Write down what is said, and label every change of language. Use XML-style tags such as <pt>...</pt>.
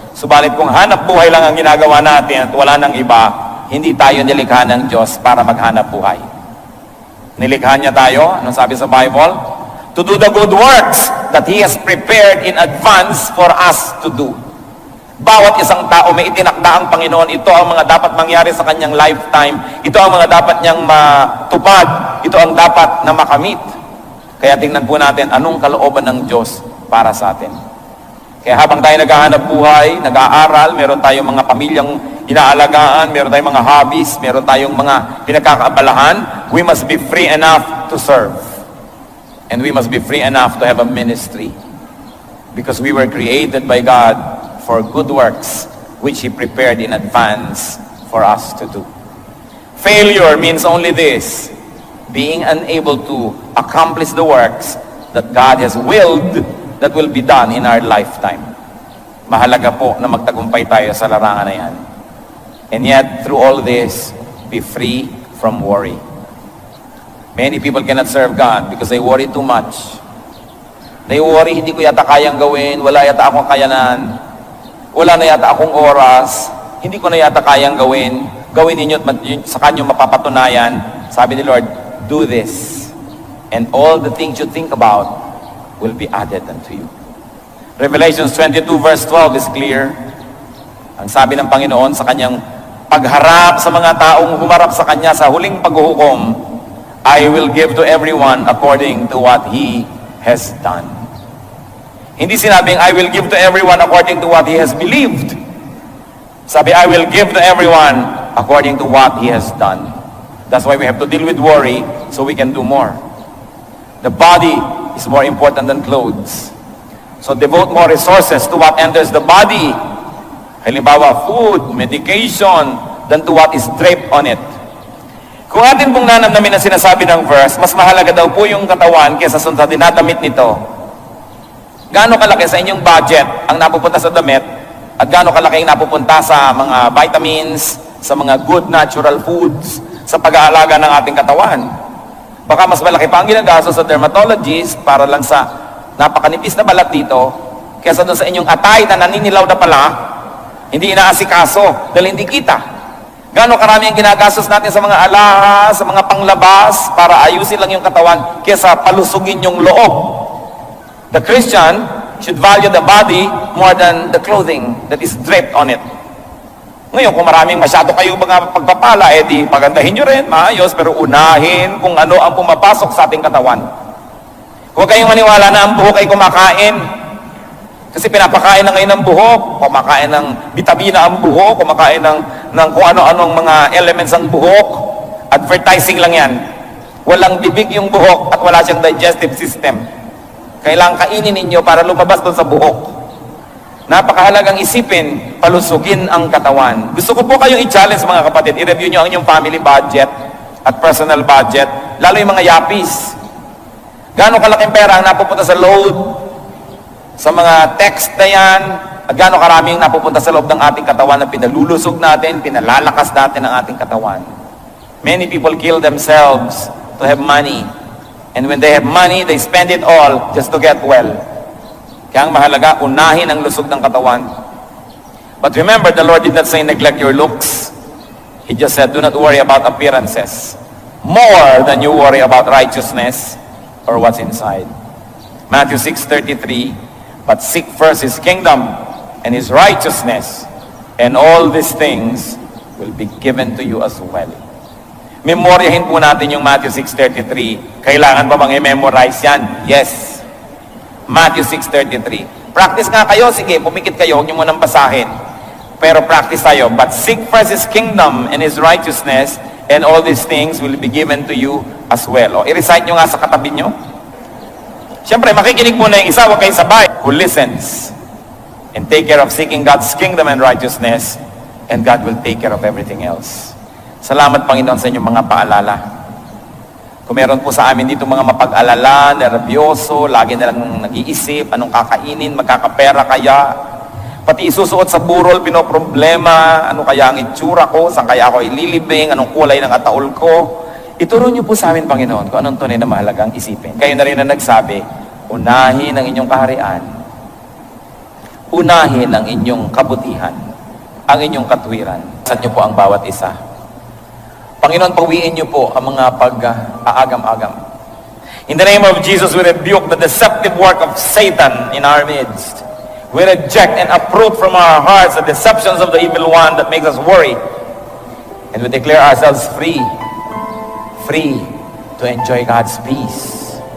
<tl>Subalit kung hanap buhay lang ang ginagawa natin at wala nang iba, hindi tayo nilikha ng Diyos para maghanap buhay. Nilikha niya tayo, anong sabi sa Bible?</tl> <en>To do the good works that He has prepared in advance for us to do.</en> <tl>Bawat isang tao may itinakda ang Panginoon. Ito ang mga dapat mangyari sa kanyang lifetime. Ito ang mga dapat niyang matupad. Ito ang dapat na makamit. Kaya tingnan po natin anong kalooban ng Diyos para sa atin. Kaya habang tayo naghahanap buhay, nag-aaral, meron tayong mga pamilyang inaalagaan, meron tayong mga hobbies, meron tayong mga pinagkakaabalahan,</tl> <en>we must be free enough to serve. And we must be free enough to have a ministry. Because we were created by God for good works, which He prepared in advance for us to do. Failure means only this, being unable to accomplish the works that God has willed that will be done in our lifetime.</en> <tl>Mahalaga po na magtagumpay tayo sa larangan na yan.</tl> <en>And yet, through all this, be free from worry. Many people cannot serve God because they worry too much. They worry,</en> <tl>hindi ko yata kayang gawin, wala yata akong kayanan, wala na yata akong oras, hindi ko na yata kayang gawin. Gawin ninyo at sa kanyo mapapatunayan. Sabi ni Lord,</tl> <en>do this. And all the things you think about will be added unto you. Revelation 22 verse 12 is clear.</en> <tl>Ang sabi ng Panginoon sa kanyang pagharap sa mga taong humarap sa kanya sa huling paghuhukom,</tl> <en>I will give to everyone according to what he has done.</en> <tl>Hindi sinabing,</tl> <en>I will give to everyone according to what he has believed.</en> <tl>Sabi,</tl> <en>I will give to everyone according to what he has done. That's why we have to deal with worry so we can do more. The body is more important than clothes. So devote more resources to what enters the body.</en> <tl>halimbawa</tl> <en>food, medication, than to what is draped on it.</en> <tl>Kung atin pong nanamnamin ang sinasabi ng verse, mas mahalaga daw po yung katawan kaysa sa dinadamit nito. Gaano kalaki sa inyong budget ang napupunta sa damit at gaano kalaki ang napupunta sa mga vitamins, sa mga good natural foods, sa pag-aalaga ng ating katawan. Baka mas malaki pa ang ginagastos sa dermatologist para lang sa napakanipis na balat dito kaysa doon sa inyong atay na naninilaw na pala, hindi inaasikaso dahil hindi kita. Gaano karami ang ginagastos natin sa mga alahas, sa mga panglabas para ayusin lang yung katawan kaysa palusugin yung loob.</tl> <en>The Christian should value the body more than the clothing that is draped on it.</en> <tl>Ngayon, kung maraming masyado kayo mga pagpapala, di pagandahin nyo rin, maayos, pero unahin kung ano ang pumapasok sa ating katawan. Huwag kayong maniwala na ang buhok ay kumakain. Kasi pinapakain na ngayon ng buhok, kumakain ng bitamina ang buhok, kumakain ng kung ano-anong mga elements ang buhok. Advertising lang yan. Walang bibig yung buhok at wala siyang digestive system. Kailangan kainin ninyo para lumabas doon sa buhok. Napakahalagang isipin, palusugin ang katawan. Gusto ko po kayong i-challenge mga kapatid, i-review nyo ang inyong family budget at personal budget, lalo yung mga yapis. Gaano kalaking pera ang napupunta sa load, sa mga text na yan, at gaano karaming napupunta sa loob ng ating katawan na pinalulusog natin, pinalalakas natin ang ating katawan.</tl> <en>Many people kill themselves to have money. And when they have money, they spend it all just to get well.</en> <tl>Kaya ang mahalaga, unahin ang lusog ng katawan.</tl> <en>But remember, the Lord did not say neglect your looks. He just said, do not worry about appearances. More than you worry about righteousness or what's inside. Matthew 6:33, but seek first His kingdom and His righteousness, and all these things will be given to you as well.</en> <tl>Memoryahin po natin yung Matthew 6:33. Kailangan ba bang i-memorize yan?</tl> <en>Yes.</en> <tl>Matthew 6:33. Practice nga kayo. Sige, pumikit kayo. Huwag nyo munang basahin. Pero practice tayo.</tl> <en>But seek first His kingdom and His righteousness, and all these things will be given to you as well.</en> <tl>O, i-recite nyo nga sa katabi nyo. Siyempre, makikinig muna yung isa. Huwag kayo sabay.</tl> <en>Who listens and take care of seeking God's kingdom and righteousness, and God will take care of everything else.</en> <tl>Salamat, Panginoon, sa inyong mga paalala. Kung meron po sa amin dito mga mapag-alala, nervyoso, lagi na lang nag-iisip, anong kakainin, magkakapera kaya, pati isusuot sa burol, pinoproblema, ano kaya ang itsura ko, saan kaya ako ililibing, anong kulay ng ataol ko. Ituro niyo po sa amin, Panginoon, kung anong tunay na mahalagang isipin. Kayo na rin na nagsabi, unahin ang inyong kaharian, unahin ang inyong kabutihan, ang inyong katwiran. Saan niyo po ang bawat isa? Panginoon, pawiin niyo po ang mga pag-aagam-agam.</tl> <en>In the name of Jesus, we rebuke the deceptive work of Satan in our midst. We reject and uproot from our hearts the deceptions of the evil one that makes us worry. And we declare ourselves free. Free to enjoy God's peace.</en>